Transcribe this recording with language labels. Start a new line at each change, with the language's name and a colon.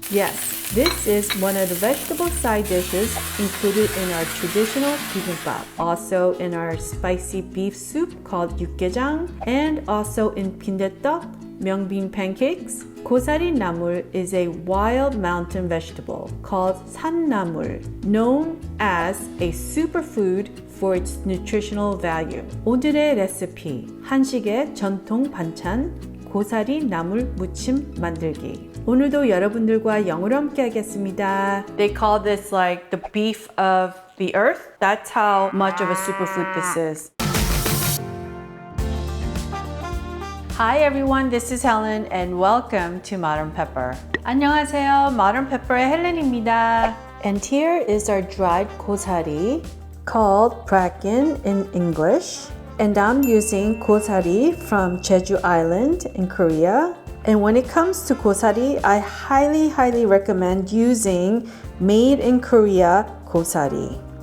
English: Yes, this is one of the vegetable side dishes included in our traditional Bibimbap, also in our spicy beef soup called YukGaeJang, and also in BinDaeTteok, mung pancakes. 고사리나물 is a wild mountain vegetable called 산나물, known as a superfood for its nutritional value.
Korean: 오늘의 레시피, 한식의 전통 반찬, 고사리나물 무침 만들기. 오늘도 여러분들과 영어로 함께 하겠습니다.
English: They call this like the beef of the earth. That's how much of a superfood this is. Hi everyone, this is Helen and welcome to Modern Pepper.
Korean: 안녕하세요, Modern Pepper의 헬렌입니다.
English: And here is our dried gosari, called Bracken in English. And I'm using gosari from Jeju Island in Korea. And when it comes to gosari, I highly recommend using made in Korea gosari.